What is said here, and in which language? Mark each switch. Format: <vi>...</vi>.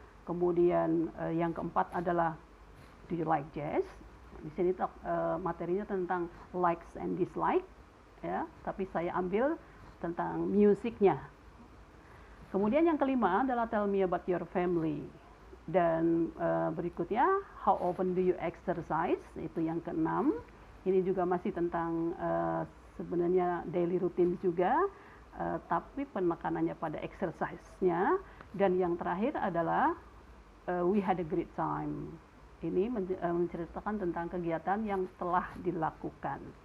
<id>Kemudian yang keempat adalah</id> <en>do you like jazz?</en> <id>Di sini materinya tentang</id> <en>likes and dislike,</en> <id>ya. Tapi saya ambil tentang musiknya. Kemudian yang kelima adalah</id> <en>tell me about your family.</en> <id>Dan berikutnya</id> <en>how often do you exercise?</en> <id>Itu yang keenam. Ini juga masih tentang sebenarnya daily routine juga, tapi penekanannya pada exercise-nya. Dan yang terakhir adalah</id> <en>we had a great time.</en> <id>Ini menceritakan tentang kegiatan yang telah dilakukan.</id>